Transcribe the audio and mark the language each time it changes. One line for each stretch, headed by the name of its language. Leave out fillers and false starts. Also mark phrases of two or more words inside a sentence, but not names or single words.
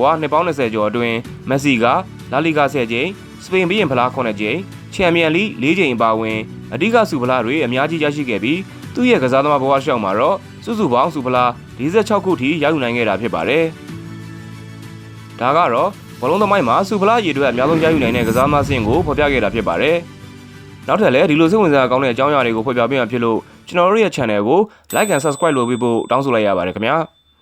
Burmese: နှစ်ပေါင်း20ကျော်အတွင်းမက်ဆီကလာလီဂါ10ကြိမ်စပိန်ဘီရင်ဖလား9ကြိမ်ချန်ပီယံလိ4ကြိမ်အပါအဝင်အဓိကဆုဖလားတွေအများကြီးရရှိခဲ့ပြီးသူ့ရဲ့ကစားသမားဘဝရှောက်မှာတော့စုစုပေါင်းဆုဖလား46ခုထိရယူနိုင်ခဲ့တာဖြစ်ပါတယ်။ဒါကတော့ဘောလုံးသမိုင်းမှာဆုဖလားရေအတွက်အများဆုံးရယူနိုင်တဲ့ကစားသမားစင်ကိုဖော်ပြခဲ့တာဖြစ်ပါတယ်။နောက်ထပ်လည်းဒီလိုစိတ်ဝင်စားကောင်းတဲ့အကြောင်းအရာတွေကိုဖော်ပြပေးမှာဖြစ်လို့ကျွန်တော်တို့ရဲ့ channel ကို
English: like and subscribe
Burmese: လုပ်ပေးဖို့တောင်းဆိုလိုက်ရပါတယ်ခင်ဗျာ။